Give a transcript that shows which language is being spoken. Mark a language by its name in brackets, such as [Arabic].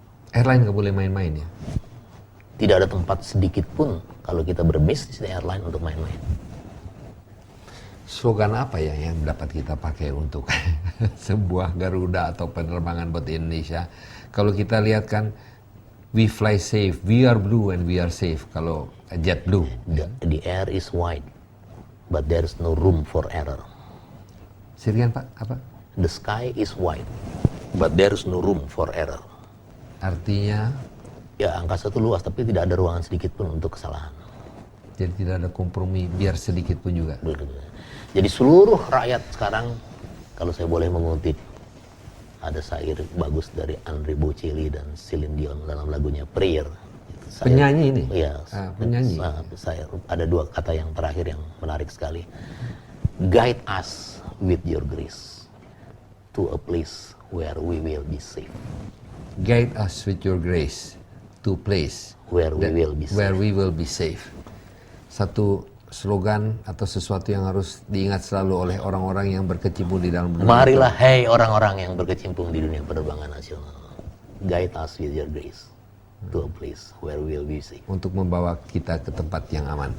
[Indonesian] Airline nggak boleh main-main ya? Tidak ada tempat sedikit pun kalau kita berbisnis di airline untuk main-main. Slogan apa ya yang dapat kita pakai untuk sebuah Garuda atau penerbangan buat Indonesia? Kalau kita lihat kan, [English] we fly safe, we are blue and we are safe. [Indonesian] Kalau JetBlue. [English] The air is wide, but there is no room for error. [Indonesian] Sirian Pak, apa? [English] The sky is wide, but there is no room for error. [Indonesian] Artinya? Ya, angkasa itu luas, tapi tidak ada ruangan sedikit pun untuk kesalahan. Jadi tidak ada kompromi, biar sedikit pun juga. Jadi seluruh rakyat sekarang, kalau saya boleh mengutip, ada syair bagus dari Andre Bocelli dan Celine Dion dalam lagunya Prayer. Penyanyi ini? Iya, penyanyi. Saya ada dua kata yang terakhir yang menarik sekali. [English] Guide us with your grace to a place where we will be safe. Guide us with your grace to a place where we will be safe. [Indonesian] Satu slogan atau sesuatu yang harus diingat selalu oleh orang-orang yang berkecimpung di dalam dunia. Marilah, hai orang-orang yang berkecimpung di dunia penerbangan nasional. [English] Guide us with your grace to a place where we will be safe. [Indonesian] Untuk membawa kita ke tempat yang aman.